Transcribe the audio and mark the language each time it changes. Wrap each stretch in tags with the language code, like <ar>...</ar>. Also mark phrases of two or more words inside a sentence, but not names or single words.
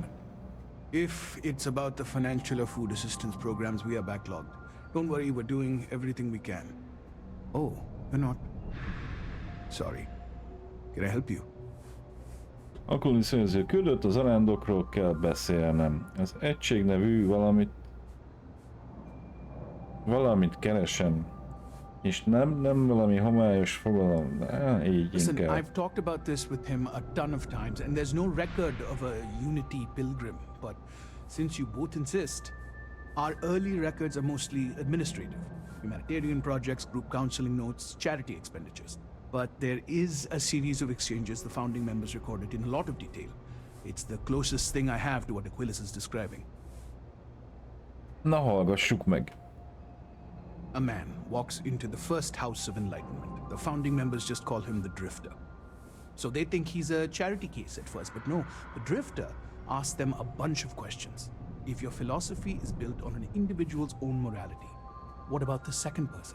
<en>If it's about the financial or food assistance programs, we are backlogged. Don't worry, we're doing everything we can. Oh, you're not. Sorry. Can I help you?</en> <hu>A kulisszőző küldött, az arándokról kell beszélnem. Az egység nevű valamit keresem. És nem valami homályos fogalom. Így</hu> <en>Listen,</en> <hu>inkább.</hu> <en>I've talked about this with him a ton of times, and there's no record of a Unity pilgrim. But since you both insist, our early records are mostly administrative. Humanitarian projects, group counseling notes, charity expenditures. But there is a series of exchanges the founding members recorded in a lot of detail. It's the closest thing I have to what Aquilus is describing.</en> <hu>Na hallgassuk meg.</hu> <en>A man walks into the first House of Enlightenment. The founding members just call him the Drifter. So they think he's a charity case at first, but no, the Drifter asks them a bunch of questions. If your philosophy is built on an individual's own morality, what about the second person?</en>